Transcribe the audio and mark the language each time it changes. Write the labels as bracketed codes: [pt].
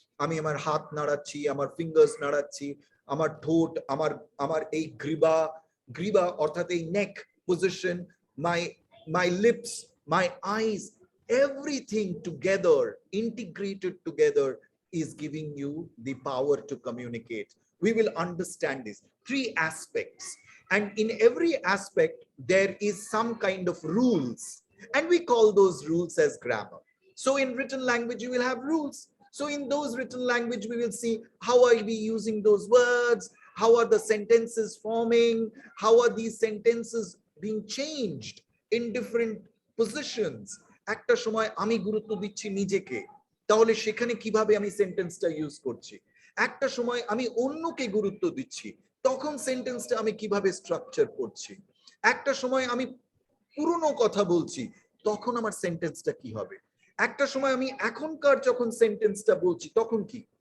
[bn] আমি আমার হাত নাড়াচ্ছি, আমার ফিঙ্গার্স নাড়াচ্ছি, আমার ঠোঁট, আমার এই গ্রীবা অর্থাৎ এই নেক position, [en] my lips, my eyes, everything together, integrated together, is giving you the power to communicate. We will understand these three aspects, and in every aspect there is some kind of rules, and we call those rules as grammar. So in written language you will have rules. So in those written language we will see how are we using those words, how are the sentences forming, how are these sentences being changed in different positions. [bn] একটা সময় আমি গুরুত্ব দিচ্ছি নিজেকে, তাহলে সেখানে কিভাবে আমি সেন্টেন্সটা ইউজ করছি। একটা সময় আমি অন্যকে গুরুত্ব দিচ্ছি, তখন সেন্টেন্সটা আমি কিভাবে স্ট্রাকচার করছি। একটা সময় আমি পুরনো কথা বলছি, তখন আমার সেন্টেন্সটা কি হবে। একটা সময় আমি এখনকার যখন সেন্টেন্সটা বলছি, তখন কি